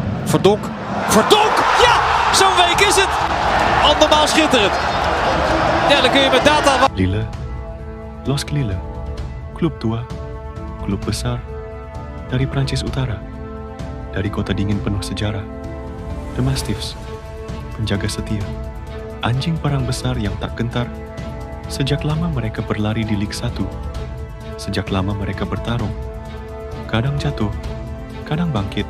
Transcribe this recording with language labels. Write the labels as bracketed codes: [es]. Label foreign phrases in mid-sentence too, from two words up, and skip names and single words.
[nl] Verdonk. Verdonk! Ja, zo'n week is het. Andermaal schitterend. Ja, dan kun je met data... [id] Lille, LOSC Lille, klub tua, klub besar, dari Prancis Utara, dari kota dingin penuh sejarah, The Mastiffs, penjaga setia, anjing perang besar yang tak gentar. Sejak lama mereka berlari di Liga 1, sejak lama mereka bertarung, kadang jatuh, kadang bangkit.